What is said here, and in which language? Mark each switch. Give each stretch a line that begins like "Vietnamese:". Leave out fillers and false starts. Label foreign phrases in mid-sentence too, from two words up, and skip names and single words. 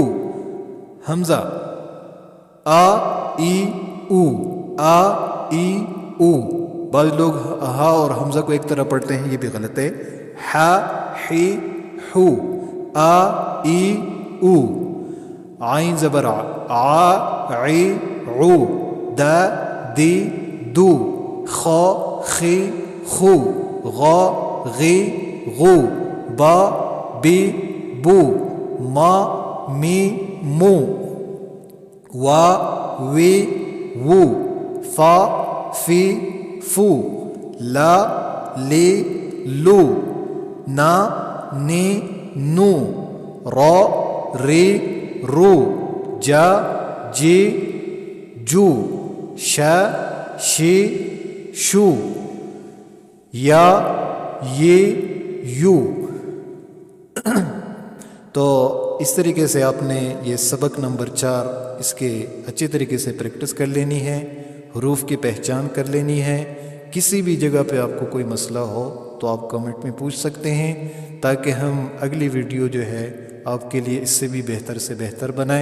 Urdu: حمزہ آ ای او، آ ای او. بعض لوگ ہا اور حمزہ کو ایک طرح پڑھتے ہیں، یہ بھی غلط ہے. ح ہی ہو، آ ای او. عین زبر آ عی عو، دا دی دو، خا خی خو، غا غی غو، با بی بو، ما می مو، وا وی وو، فا فی فو، لا لی لو، نا نی نو، را ری رو، جا جی جو، شا شی شو، یا یہ یو. تو اس طریقے سے آپ نے یہ سبق نمبر 4 اس کے اچھے طریقے سے پریکٹس کر لینی ہے، حروف کی پہچان کر لینی ہے. کسی بھی جگہ پہ آپ کو کوئی مسئلہ ہو تو آپ کمنٹ میں پوچھ سکتے ہیں، تاکہ ہم اگلی ویڈیو جو ہے آپ کے لیے اس سے بھی بہتر سے بہتر بنائیں.